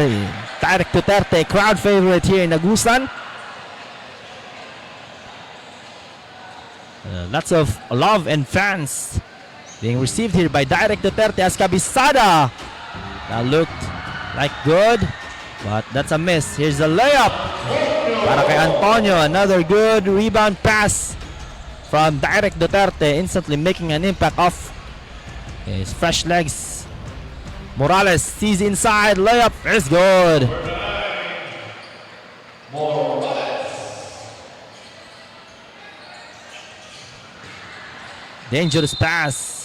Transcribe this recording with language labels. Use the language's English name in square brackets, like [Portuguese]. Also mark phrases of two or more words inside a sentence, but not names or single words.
[English] Direk Duterte, crowd favorite here in Agusan. Lots of love and fans being received here by Direk Duterte as Kabisada. That looked like good, but that's a miss. Here's a layup [Filipino] para kay [English] Antonio. Another good rebound pass from Direk Duterte, instantly making an impact off his fresh legs. Morales sees inside, layup is good. Dangerous pass.